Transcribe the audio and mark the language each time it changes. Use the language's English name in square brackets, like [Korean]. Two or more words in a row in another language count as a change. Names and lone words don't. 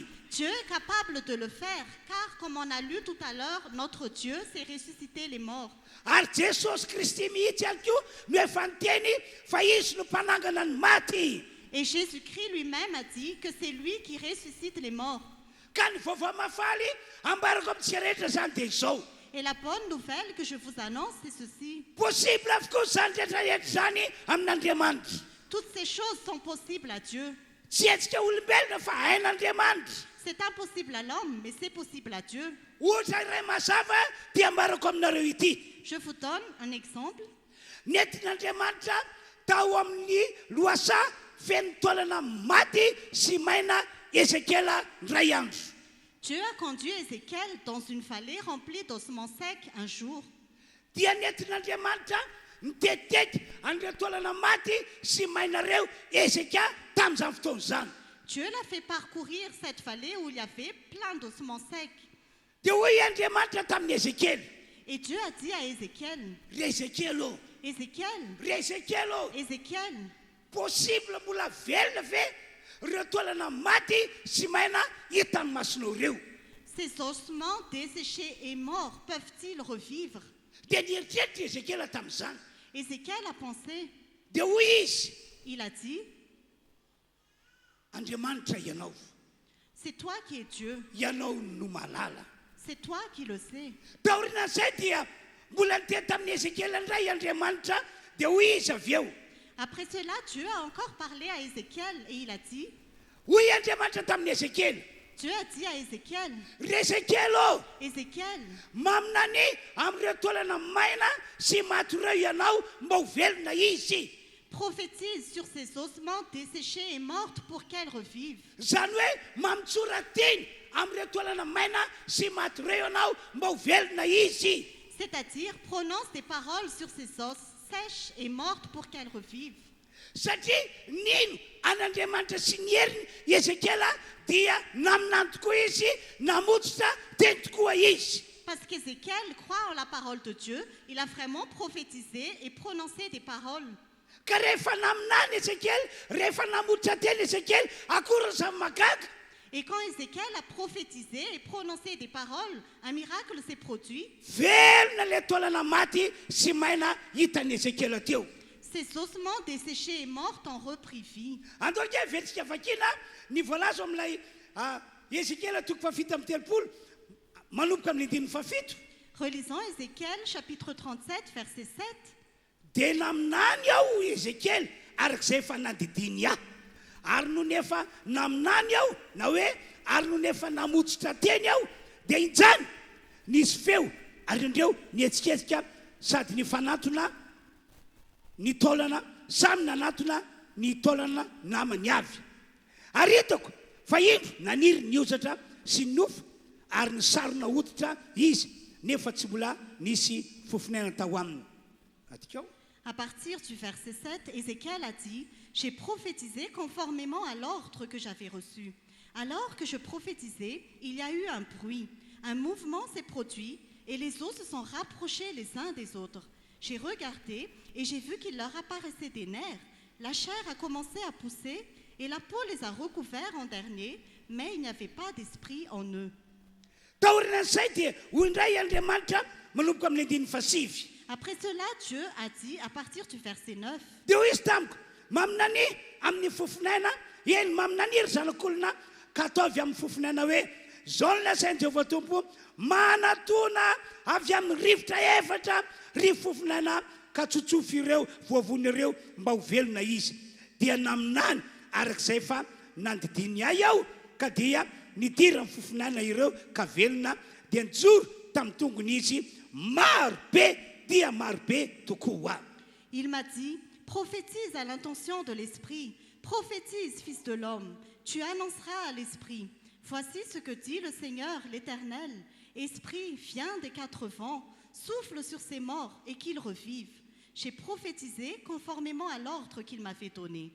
[French] Dieu est capable de le faire, car comme on a lu tout à l'heure, notre Dieu sait ressusciter les morts. [Malagasy] Ary Jesosy Kristy mihitsy ihany koa no efa niteny fa izy no mpanangana ny maty. [French] Et Jésus-Christ lui-même a dit que c'est lui qui ressuscite les morts. [Malagasy] Ka ny vaovao mafaly ambarako amintsika rehetra zany dia izao. [French] Et la bonne nouvelle que je vous annonce, c'est ceci. [Malagasy] Possible avokoa zany rehetrarehetra zany amin'Andriamanitra. [French] Toutes ces choses sont possibles à Dieu. [Malagasy] Tsy hetsika olombelona fa hain'Andriamanitra. [French] C'est impossible à l'homme, mais c'est possible à Dieu. [Malagasy] Ohatra iray mazava dia ambarako aminareo ity. [French] Je vous donne un exemple. [Malagasy] Nentin'Andriamanitra tao amin'ny loasa feno taolana maty sy maina Ézéchiela ndray andro. [French] Dieu a conduit Ézéchiel dans une vallée remplie d'ossements secs un jour. [Malagasy] Dia nentin'Andriamanitra nitetiteky an'ireo taolana maty sy mainareo Ézéchia tamin'izany fotoana izany. [French] Dieu l'a fait parcourir cette vallée où il y avait plein d'ossements secs. [Malagasy] Dia hoy Andriamanitra tamin'ny Ézéchiel. [French] Et Dieu a dit à Ézéchiel, [Malagasy] Ry Ézéchiel ô, Ézéchiel, ry Ézéchiel ô, Ézéchiel, possible mbola velona ve ireo taolana maty sy maina hitan'ny masonao reo. [French] ces ossements desséchés et morts peuvent-ils revivre? [Malagasy] Dia nieritreritra Ézéchiel tamin'izany. [French] Ézéchiel a pensé, [Malagasy] Dia hoy izy, [French] il a dit, [Malagasy] Andriamanitra ianao, [French] c'est toi qui es Dieu, [Malagasy] ianao no malala. [French] c'est toi qui le sais. [Malagasy] Taorinan'izay dia mbola niteny tamin'ny Ézéchiel indray Andriamanitra dia hoy izy avy eo. [French] Après cela, Dieu a encore parlé à Ézéchiel et il a dit, [Malagasy] Hoy Andriamanitra tamin'ny Ézéchiel, [French] Dieu a dit à Ézéchiel, [Malagasy] ry Ézéchiel ô, Ézéchiel, maminany amin'ireo taolana maina sy maty ireo ianao mba ho velona izy. [French] prophétise sur ces ossements desséchés et morts pour qu'elles revivent. [Malagasy] Zany hoe mamitsora teny amin'ireo taolana maina sy maty ireo ianao mba ho velona izy. [French] C'est-à-dire, prononce des paroles sur ces os sèches et mortes pour qu'elles revivent. [Malagasy] Satria nino an'Andriamanitra sy ny heriny Ézéchiela dia naminany tokoa izy, namotsitra teny tokoa izy. [French] Parce qu'Ézéchiel croit en la parole de Dieu, il a vraiment prophétisé et prononcé des paroles. [Malagasy] Ka rehefa naminany Ézéchiel, rehefa namotsitra teny Ézéchiel, akory zany magaga. [French] Et quand Ézéchiel a prophétisé et prononcé des paroles, un miracle s'est produit. [Malagasy] Velona le taolana maty sy maina hitan'ny Ézéchiel teo. [French] Ces ossements desséchés et morts ont repris vie. [Malagasy] Andao ke vetsika vakina ny voalazo amin'ilay Ézéchiel toko fafito amin'ny telopolo manomboka amin'ny andininy fafito. [French] Relisons Ézéchiel chapitre 37 verset 7. [Malagasy] Dia naminany aho Ézéchiel arak'izay efa nadidiny aho. Ary no nefa naminany aho na hoe ary no nefa namotsitra teny aho dia injany nisy feo ary indreo nihetsiketsika sady ny fanatona ny taolana samy nanatona ny taolana namany avy. Ary hitako fa indro naniry ny ozatra sy nofo ary ny sarona hoditra izy nefa tsy mbola nisy fofinaina tao aminy. Atikao. [French] À partir du verset 7, Ézéchiel a dit « J'ai prophétisé conformément à l'ordre que j'avais reçu. Alors que je prophétisais, il y a eu un bruit, un mouvement s'est produit et les os se sont rapprochés les uns des autres. J'ai regardé et j'ai vu qu'il leur apparaissait des nerfs. La chair a commencé à pousser et la peau les a recouverts en dernier, mais il n'y avait pas d'esprit en eux. » Après cela, Dieu a dit à partir du verset 9 [Malagasy] ka tsotsofo ireo voavony ireo mba ho velona izy dia naminany arak'izay fa nandidiny ahy aho ka dia nidira ny fofinana ireo ka velona dia nijoro tamin'ny tongony izy marobe dia marobe tokoa. [French] Il m'a dit, prophétise à l'intention de l'esprit, prophétise, fils de l'homme, tu annonceras à l'esprit. Voici ce que dit le Seigneur l'Éternel. Esprit, viens des quatre vents, souffle sur ces morts et qu'ils revivent. J'ai prophétisé conformément à l'ordre qu'il m'avait donné.